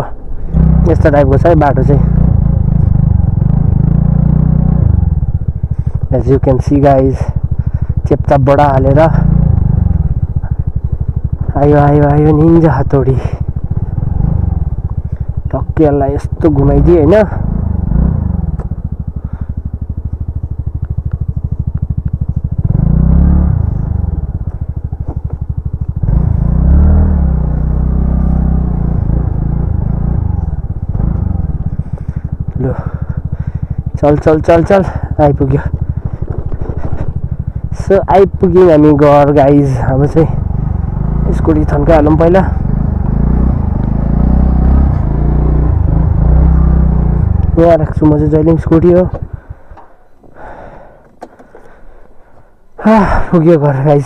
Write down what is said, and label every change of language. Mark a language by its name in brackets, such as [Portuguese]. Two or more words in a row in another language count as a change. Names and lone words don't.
[Nepali] यस्तो टाइपको छ है बाटो चाहिँ। [English] as you can see guys [Nepali] चेपचापबाट हालेर आयो आयो आयो निन्जा हतोडी। टक्केलाई यस्तो घुमाइदियो होइन। लो चल चल चल चल आइपुग्यो। सो आइपुग्यौँ हामी घर गाइज। अब चाहिँ स्कुटी थन्काइहालौँ पहिला। यहाँ राख्छु म चाहिँ जहिले स्कुटी हो। पुग्यो घर गाइस।